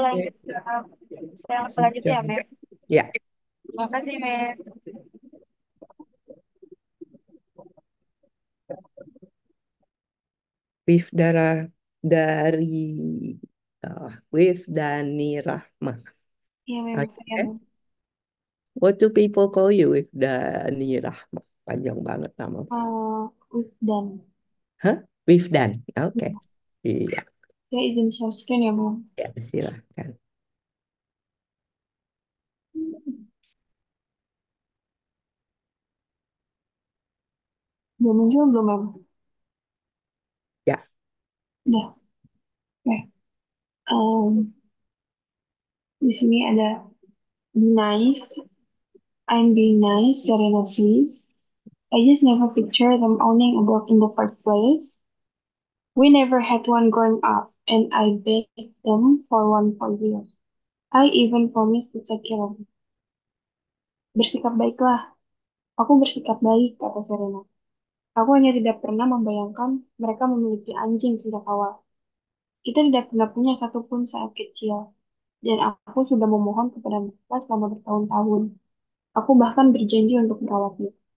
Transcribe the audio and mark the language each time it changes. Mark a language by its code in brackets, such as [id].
[id] lanjut ke yang selanjutnya, ya, mem. Ya, Terima kasih, mem. Wif darah dari Wif Dani Rahma. Iya, mem. Iya, Oke. mem. [en] What do people call you Wif Dani Rahma? [id] Panjang banget nama. Dan Hah? Wif Dan. Oke. Iya, saya izin share screen ya, mem. ya, silahkan. Udah muncul belum, mem? Ya, Udah. Oke. Di sini ada [en] be nice. I'm being nice, Serena says. I just never pictured them owning a dog in the first place. We never had one growing up, and I begged them for one for years. I even promised to take care of it. [id] Bersikap baiklah. Aku bersikap baik, kata Serena. Aku hanya tidak pernah membayangkan mereka memiliki anjing sejak awal. Kita tidak pernah punya satupun saat kecil, dan aku sudah memohon kepada mereka selama bertahun-tahun. Aku bahkan berjanji untuk merawatnya.